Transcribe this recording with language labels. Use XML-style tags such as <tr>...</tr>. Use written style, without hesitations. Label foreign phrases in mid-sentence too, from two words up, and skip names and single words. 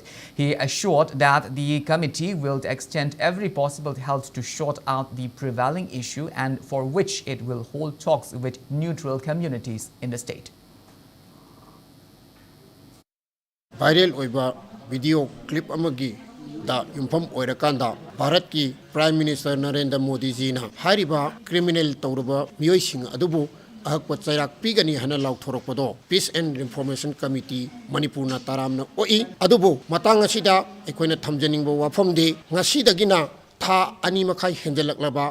<en>He assured that the committee will extend every possible help to sort out the prevailing issue and for which it will hold talks with neutral communities in the state.</en> <mni>Viral oiba</mni> <en>video clip</en> <mni>amagi da yumpham oirakanda Bharat ki Prime Minister Narendra Modi ji na hariba criminal tawruba miyoi sing adubu ahakpa chairak pigani hana lauthorokpodo Peace and Reformation Committee Manipur na taramna oi adubu matang asida ekoina thamjaningbo wafamdi ngasidagina Tha ani makai henjalaklaba</mni>